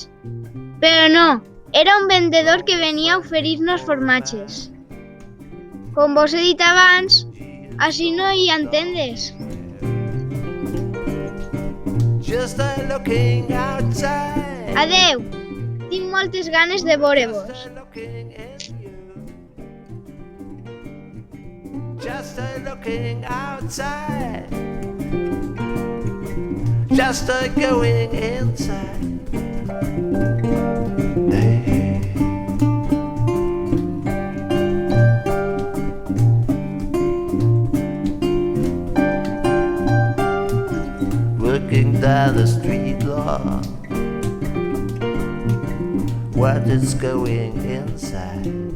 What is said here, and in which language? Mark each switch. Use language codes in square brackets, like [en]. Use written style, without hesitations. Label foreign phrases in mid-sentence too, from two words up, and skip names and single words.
[ca] Però no, era un vendedor que venia a oferir-nos formatges. Com vos he dit abans, així no hi ha tendes. Adeu! Tinc moltes ganes de veure-vos. [en] Just a looking outside, just a going inside. Hey. Working down the street, Lord, what is going inside?